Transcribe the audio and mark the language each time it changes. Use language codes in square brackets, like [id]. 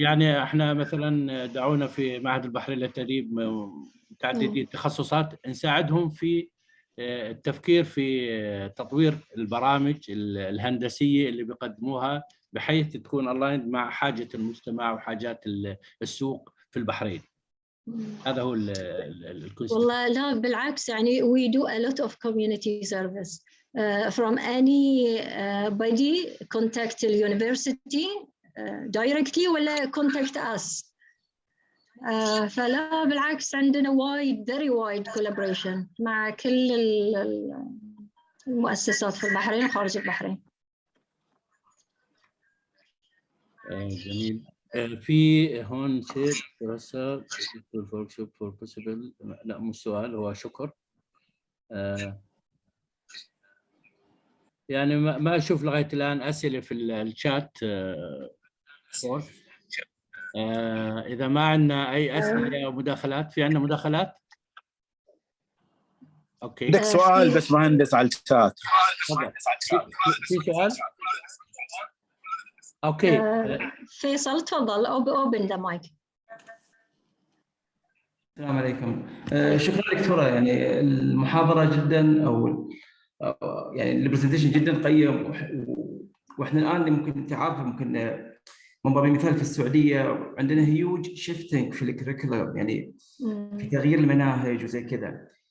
[ar] يعني احنا مثلا دعونا في معهد البحرين للتدريب متعددي التخصصات نساعدهم في التفكير في تطوير البرامج الهندسية اللي بيقدموها بحيث تكون الايند مع حاجة المجتمع وحاجات السوق في البحرين. هذا هو الكونسبت. والله لا بالعكس، يعني [en] we do a lot of community service. From any body contact the university directly [ar] ولا [en] contact us. [ar] فلا بالعكس عندنا [en] very wide collaboration [ar] مع كل المؤسسات في البحرين وخارج البحرين. جميل. في هون شيء دراسة [en] for possible، [ar] لا مش سؤال، هو شكر. يعني ما أشوف لغاية الآن أسئلة في الشات كورس. إذا ما عندنا أي أسئلة أو مداخلات، في عندنا مداخلات؟ أوكي. عندك سؤال بس مهندس على الشات. في سؤال؟ أوكي. فيصل تفضل، [en] open the mic. [ar] السلام عليكم. شكرا دكتورة، يعني المحاضرة جدا أو يعني البرزنتيشن جدا قيم، واحنا الآن ممكن انت عارفه ممكن من باب المثال في السعودية عندنا هيوج شيفتنج في الكريكولم، يعني في تغيير المناهج وزي كذا.